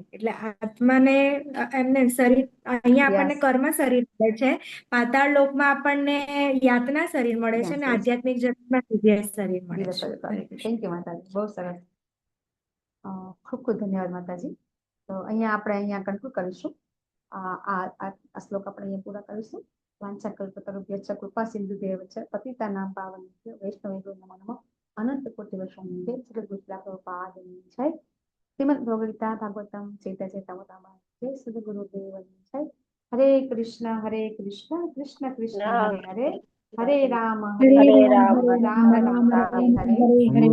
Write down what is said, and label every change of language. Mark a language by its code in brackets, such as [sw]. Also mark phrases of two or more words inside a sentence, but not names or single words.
[gu] એટલે આત્માને એમને શરીર, અહીંયા આપણને કર્મ શરીર મળે છે, પાતાળ લોકમાં આપણને યાતના શરીર મળે છે, અને આધ્યાત્મિક જગતમાં દિવ્ય શરીર મળે છે. [en] thank you [gu] માતાજી, બહુ સરસ, ખૂબ ખૂબ ધન્યવાદ માતાજી. તો અહીંયા કન્ક્લુડ કરીશું. આ શ્લોક આપણે અહીંયા પૂરા કરીશું. [sa] વાંચા કલ્પતરુભ્યશ્ચ કૃપા સિંધુભ્યૈવ ચ પતિતાનાં પાવનેભ્યો વૈષ્ણવેભ્યો નમો નમઃ. [gu] અનંત કોટિ વૈષ્ણવ જય પ્રભુપાદની જય. શ્રીમદ ભગવદ ગીતા ભાગવતમ ચૈતન્યચરિતામૃતમ જય સદગુરુદેવની જય. [sa] હરે કૃષ્ણ કૃષ્ણ કૃષ્ણ હરે હરે, હરે રામ રામ રામ હરે હરે.